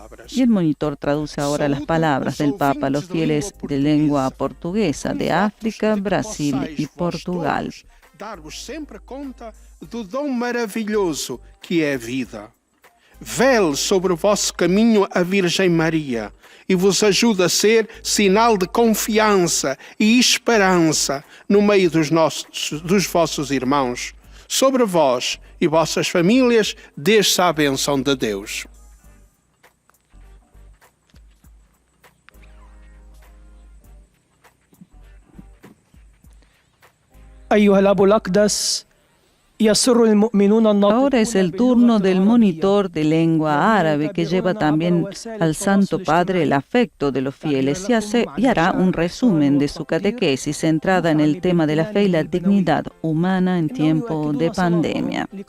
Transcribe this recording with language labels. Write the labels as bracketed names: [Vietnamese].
[Spanish] Y el monitor traduce ahora las palabras del Papa a los fieles de lengua portuguesa de África, Brasil y Portugal. [Portuguese] Dar-vos sempre conta do dom maravilhoso que é a vida. Vele sobre o vosso caminho a Virgem Maria e vos ajude a ser sinal de confiança e esperança no meio dos vossos irmãos. Sobre vós e vossas famílias, desça a bênção de Deus. [Arabic] أيها الأب الأقدس يسر المؤمنون [Spanish] Ahora es el turno del monitor de lengua árabe que lleva también al Santo Padre el afecto de los fieles y hará un resumen de su catequesis centrada en el tema de la fe y la dignidad humana en tiempo de pandemia.